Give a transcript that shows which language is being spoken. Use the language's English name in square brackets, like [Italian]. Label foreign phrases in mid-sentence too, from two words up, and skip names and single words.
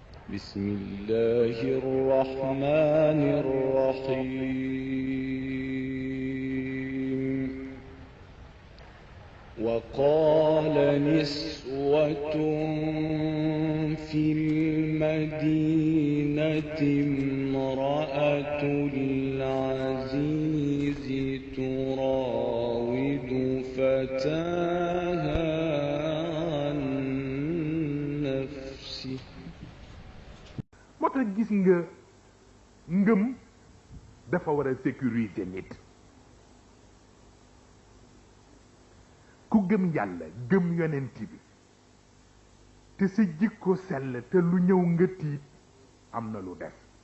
[Arabic] بسم الله الرحمن الرحيم وقال نسوة في المدينة امرأة العزيز تراود فتاها عن نفسه [Wolof] moo tax gis nga ngëm dafa war a sécuriser nit ku gëm yàlla gëm yonent bi te sa jikko sell te lu ñëw nga tiit am na lu def